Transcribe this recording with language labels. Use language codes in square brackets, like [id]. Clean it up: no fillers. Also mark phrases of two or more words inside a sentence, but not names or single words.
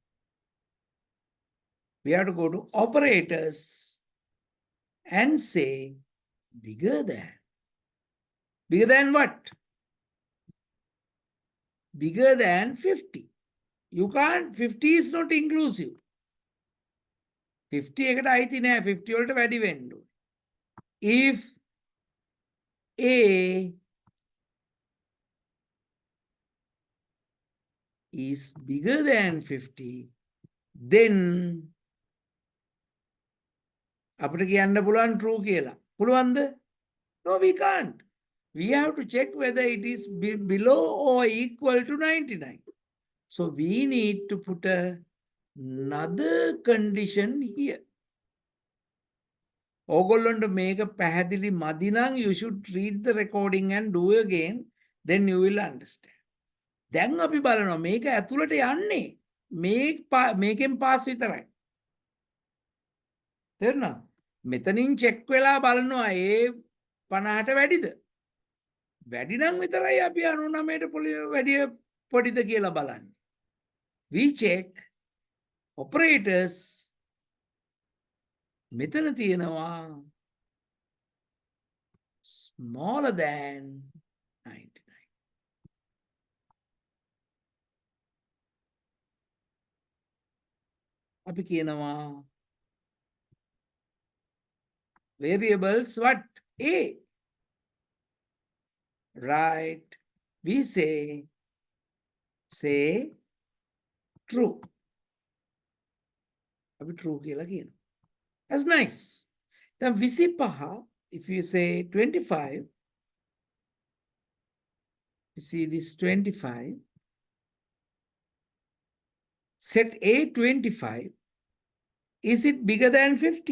[en] We have to go to operators and say bigger than. Bigger than what? Bigger than 50. You can't, 50 is not inclusive. [si] 50 එකට අයිති නෑ 50 වලට වැඩි වෙන්න ඕනේ. [en] If A is bigger than 50, then [si] අපිට කියන්න පුළුවන් [en] true [si] කියලා. පුළුවන්ද? [en] No, we can't. We have to check whether it is below or equal to 99. So we need to put another condition here. [si] ඕගොල්ලොන්ට මේක පැහැදිලි මදි නම් [en] you should read the recording and do again, then you will understand. [si] දැන් අපි බලනවා මේක ඇතුළට යන්නේ මේකෙන් පාස් විතරයි. තේරුණා? මෙතනින් චෙක් වෙලා බලනවා ඒ 50ට වැඩිද? වැඩි නම් විතරයි අපි 99ට වැඩි පොඩිද කියලා බලන්නේ. [en] We check operators [si] මෙතන තියෙනවා [en] smaller than 99. [si] අපි කියනවා [en] variables what? [si] A. [en] Right. We say true. [si] අපි true කියලා කියනවා. [en] That's nice. Then 25, if you say 25, you see this 25, set A 25, is it bigger than 50?